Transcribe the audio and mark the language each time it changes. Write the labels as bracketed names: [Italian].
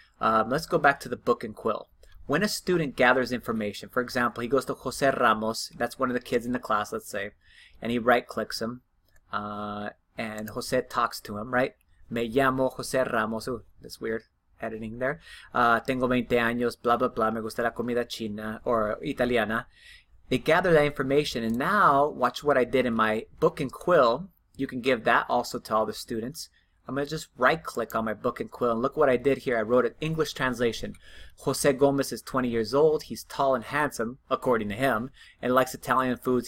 [English] Let's go back to the book and quill. When a student gathers information, for example, he goes to Jose Ramos, that's one of the kids in the class, let's say, and he right-clicks him, and Jose talks to him, right? [Spanish] Me llamo Jose Ramos. [English] Ooh, that's weird, editing there. [Spanish] Tengo 20 años, blah, blah, blah, me gusta la comida china, or italiana. [English] They gather that information, and now, watch what I did in my book and quill. You can give that also to all the students. I'm going to just right-click on my book and quill, and look what I did here. I wrote an English translation. Jose Gomez is 20 years old. He's tall and handsome, according to him, and likes Italian foods.